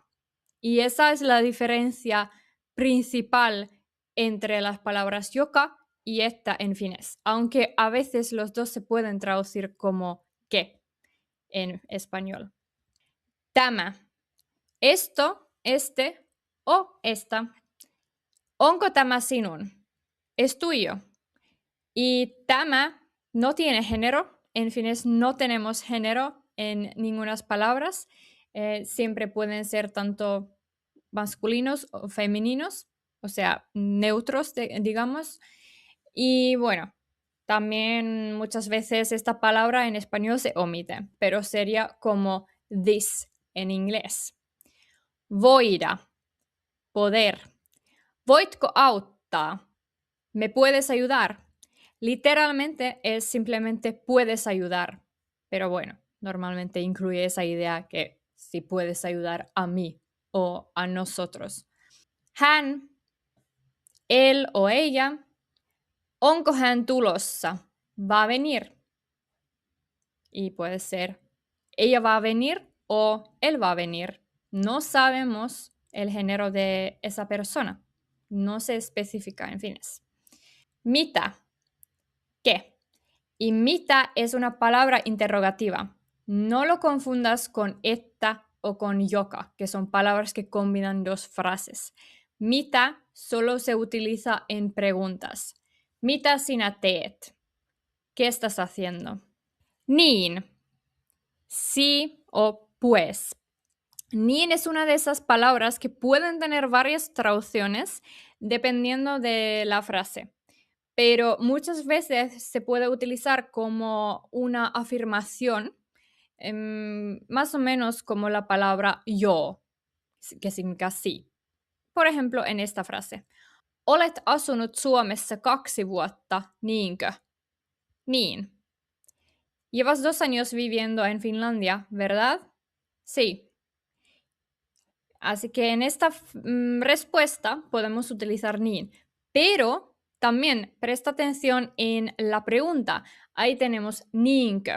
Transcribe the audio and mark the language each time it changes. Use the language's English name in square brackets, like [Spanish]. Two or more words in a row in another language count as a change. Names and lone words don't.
[Spanish] Y esa es la diferencia principal entre las palabras joka y esta en finés, aunque a veces los dos se pueden traducir como que en español. Tämä. Esto, este o esta. [Finnish] Onko tämä sinun? [Spanish] Es tuyo. Y tämä no tiene género. En finés no tenemos género en ninguna palabras. Siempre pueden ser tanto masculinos o femeninos, o sea, neutros, digamos. Y bueno, también muchas veces esta palabra en español se omite, pero sería como this en inglés. Voida, poder. [Finnish] Voitko auttaa? [Spanish] ¿Me puedes ayudar? Literalmente es simplemente puedes ayudar, pero bueno, normalmente incluye esa idea que si puedes ayudar a mí o a nosotros. Hän, él o ella. [Finnish] Onko hän tulossa? [Spanish] Va a venir. Y puede ser ella va a venir o él va a venir. No sabemos el género de esa persona. No se especifica en fines. Mitä. ¿Qué? Y mitä es una palabra interrogativa. No lo confundas con että o con joka, que son palabras que combinan dos frases. Mitä solo se utiliza en preguntas. [Finnish] Mitä sinä teet? [Spanish] ¿Qué estás haciendo? Niin. Sí o pues. Niin es una de esas palabras que pueden tener varias traducciones dependiendo de la frase, pero muchas veces se puede utilizar como una afirmación, más o menos como la palabra yo, que significa sí. Por ejemplo, en esta frase. [Finnish] Olet asunut Suomessa 2 vuotta, niinkö? Niin. [Spanish] Llevas 2 años viviendo en Finlandia, ¿verdad? Sí. Así que en esta respuesta podemos utilizar niin, pero también presta atención en la pregunta. Ahí tenemos niinkö.